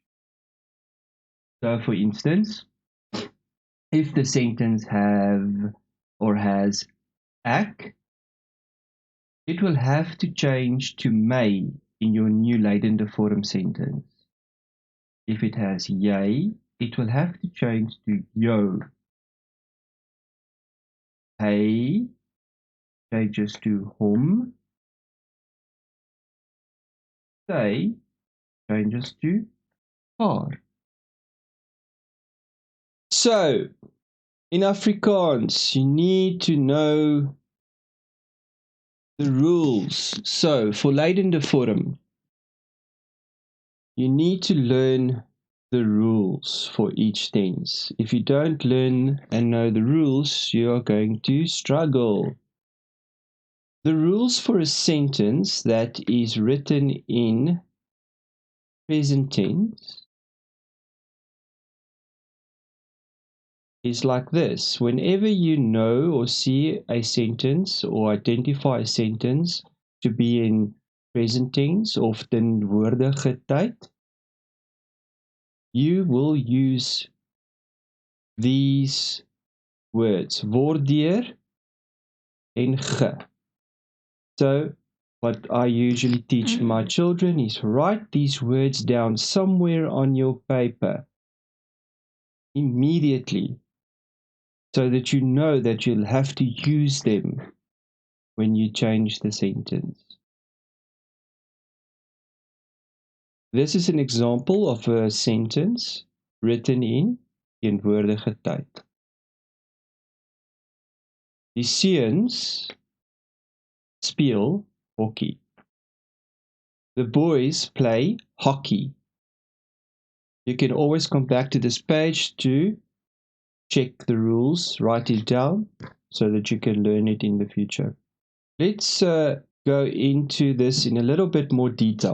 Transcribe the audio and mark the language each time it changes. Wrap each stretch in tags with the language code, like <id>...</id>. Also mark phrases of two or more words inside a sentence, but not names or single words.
<en>So for instance, if the sentence has ek, it will have to change to may in your new</en> <af>Lydende vorm</af> <en>sentence. If it has jy, it will have to change to yo. Hy changes to hom. Sy changes to haar. So, in Afrikaans, you need to know the rules. So, for</en> <af>Lydende vorm,</af> <en>you need to learn the rules for each tense. If you don't learn and know the rules, you are going to struggle. The rules for a sentence that is written in present tense is like this. Whenever you know or see a sentence or identify a sentence to be in present tense of</en> <af>teenwoordige tyd,</af> <en>you will use these words,</en> <af>word deur en ge.</af> <en>So what I usually teach my children is write these words down somewhere on your paper immediately so that you know that you'll have to use them when you change the sentence. This is an example of a sentence written in</en> <af>teenwoordige tyd. Die seuns speel hockey.</af> <en>The boys play hockey. You can always come back to this page to check the rules, write it down so that you can learn it in the future. Let's go into this in a little bit more detail.</en>